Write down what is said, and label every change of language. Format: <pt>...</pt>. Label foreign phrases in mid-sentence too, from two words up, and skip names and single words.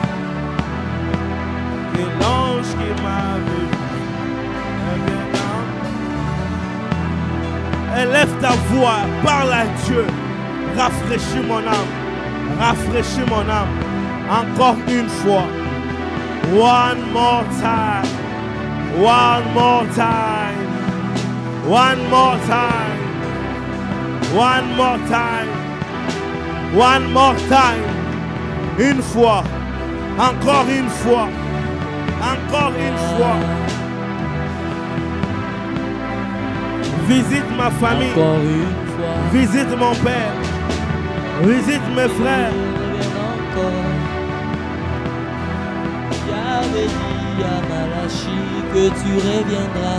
<fr>Que l'ange qui m'avait visité revienne encore. Élève ta voix, parle à Dieu, rafraîchis mon âme. Rafraîchis mon âme. Encore une fois.</fr> <en>One more time. One more time. One more time. One more time. One more time.</en> <fr>Une fois. Encore une fois. Encore une fois. Visite ma famille. Encore une fois. Visite mon père. Visite mes frères. Tu avais dit à Malachi que tu reviendras.</fr>